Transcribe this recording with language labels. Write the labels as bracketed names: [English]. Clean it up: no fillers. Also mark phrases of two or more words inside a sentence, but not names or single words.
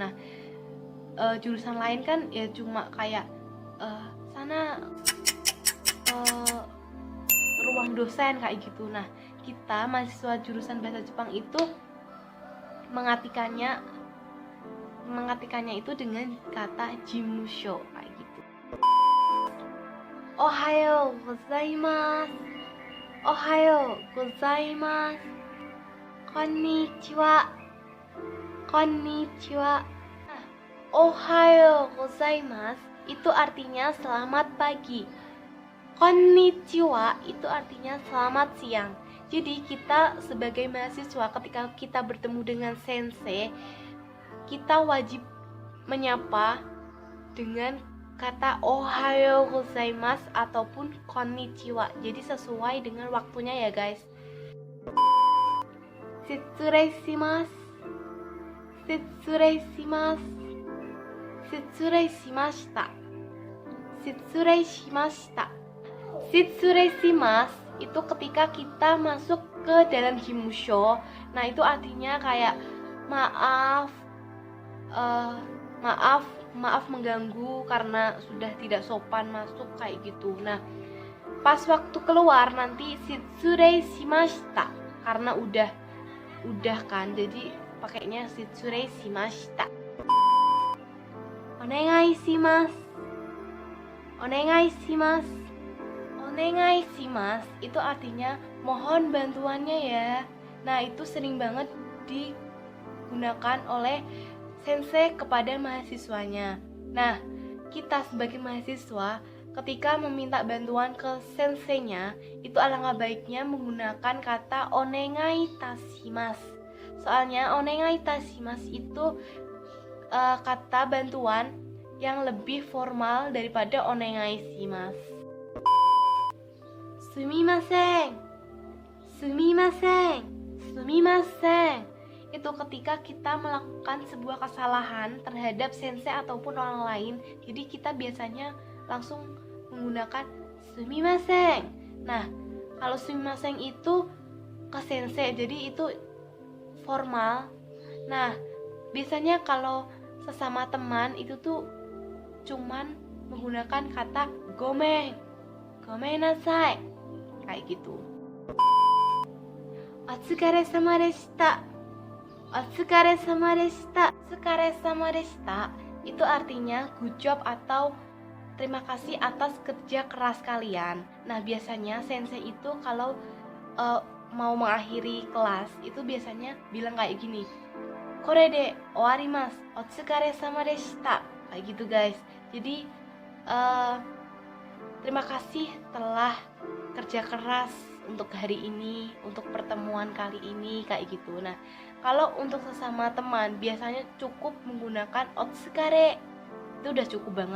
[Indonesian] Nah, jurusan lain kan ya cuma kayak sana ruang dosen kayak gitu. Nah, kita mahasiswa jurusan bahasa Jepang itu mengartikannya itu dengan kata jimusho kayak gitu. [Japanese] おはようございます. おはようございます。こんにちは. Konnichiwa. おはようございます [Indonesian] itu artinya selamat pagi. Konnichiwa itu artinya selamat siang. Jadi kita sebagai mahasiswa ketika kita bertemu dengan sensei, kita wajib menyapa dengan kata [Japanese] おはようございます [Indonesian] ataupun konnichiwa. Jadi sesuai dengan waktunya ya guys. [Japanese] 失礼します。失礼します. 失礼しました。失礼しました. 失礼します [Indonesian] itu ketika kita masuk ke dalam jimusho. Nah, itu artinya kayak maaf mengganggu karena sudah tidak sopan masuk kayak gitu. Nah, pas waktu keluar nanti [Japanese] 失礼しました [Indonesian] karena udah kan, jadi pakainya [Japanese] 失礼しました. お願いします。お願いします. お願いします [Indonesian] itu artinya mohon bantuannya ya. Nah, itu sering banget digunakan oleh sensei kepada mahasiswanya. Nah, kita sebagai mahasiswa ketika meminta bantuan ke senseinya, itu alangkah baiknya menggunakan kata [Japanese] お願いいたします. [Indonesian] Soalnya [Japanese] お願いいたします [Indonesian] itu kata bantuan yang lebih formal daripada [Japanese] お願いします. すみません。すみません. Sumimasen. [Indonesian] Itu ketika kita melakukan sebuah kesalahan terhadap sensei ataupun orang lain. Jadi kita biasanya langsung menggunakan sumimasen. Nah, kalau sumimasen itu ke sensei, jadi itu formal. Nah, biasanya kalau sesama teman itu tuh cuman menggunakan kata [Japanese] ごめん、ごめんなさい, [Indonesian] kayak gitu. [Japanese] お疲れ様でした. お疲れ様でした. お疲れ様でした [Indonesian] itu artinya [English] good job [Indonesian] atau terima kasih atas kerja keras kalian. Nah, biasanya sensei itu kalau mau mengakhiri kelas itu biasanya bilang kayak gini, [Japanese] これで終わります, お疲れ様でした, [Indonesian] kayak gitu guys. Jadi terima kasih telah kerja keras untuk hari ini, untuk pertemuan kali ini, kayak gitu. Nah, kalau untuk sesama teman biasanya cukup menggunakan otsukare, itu udah cukup banget.